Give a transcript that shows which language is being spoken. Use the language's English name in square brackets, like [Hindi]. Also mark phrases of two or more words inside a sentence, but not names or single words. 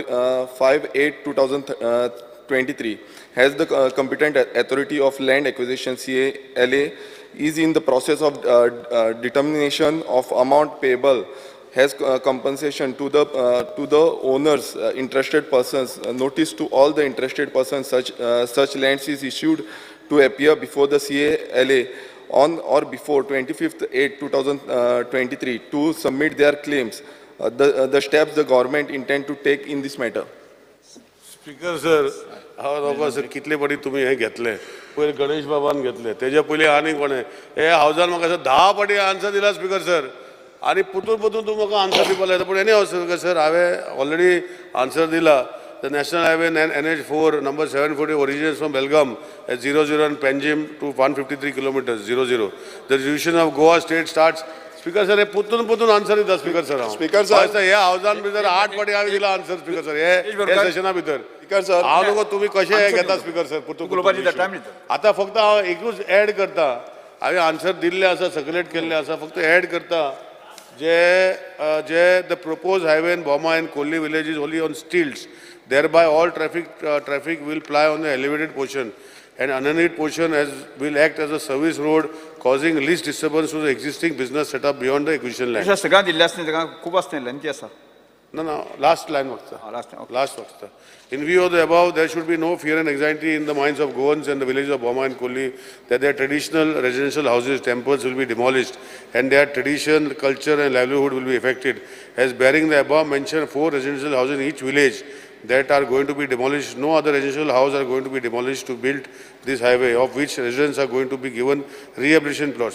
[English] 5/8/2023, has the competent authority of land acquisition, CALA, is in the process of determination of amount payable, has compensation to the owners, interested persons. Notice to all the interested persons such lands is issued to appear before the CALA on or before 25/8/2023 to submit their claims. The steps the government intend to take in this matter. [Konkani] स्पीकर सर हांव बाबा सर कितले फाटी तुमी हें घेतलें पयलीं गणेश बाबान घेतलें तेजे पयलीं आनी कोणें हे हावजान म्हाका 10 फाटी आन्सर दिला स्पीकर सर आनी परतून तूं म्हाका आन्सर दिवपाक लायता पूण एनी हांव स्पीकर सर हांवें ऑलरेडी आन्सर दिला [English] the National Highway NH4 number 740 originates from Belgaum at 00 and Panjim to 153 kilometers 00. The division of Goa state starts. [Konkani] स्पीकर सर हे परतून आन्सर दिता स्पीकर सर [English] Speaker sir. [Konkani] हे हावजान भितर 8 फाटी हांवें दिला आन्सर स्पीकर सर हे सेशना भितर [English] Speaker sir. [Konkani] हांव नको तुमी कशें हे घेता स्पीकर सर परतून आतां फक्त हांव एकूच एड करता हांवें आन्सर दिल्ले आसा सर्क्युलेट केल्ले आसा फक्त एड करता जे [English] the proposed highway in Boma and Kolli village is only on stilts. Thereby all traffic will ply on the elevated portion. and underneath portion will act as a service road, causing least disturbance to the existing business setup beyond the acquisition land. [Konkani] सगळ्यां दिल्ले आसता ताका खूब आसता लेंथी आसा. [English] No, last line Vakta. Last line, okay. Last Vakta. In view of the above, there should be no fear and anxiety in the minds of Goans and the village of Boma and Kolli that their traditional residential houses, temples will be demolished and their tradition, culture and livelihood will be affected. As bearing the above mentioned 4 residential houses in each village that are going to be demolished, no other residential house are going to be demolished to build this highway, of which residents are going to be given rehabilitation plots.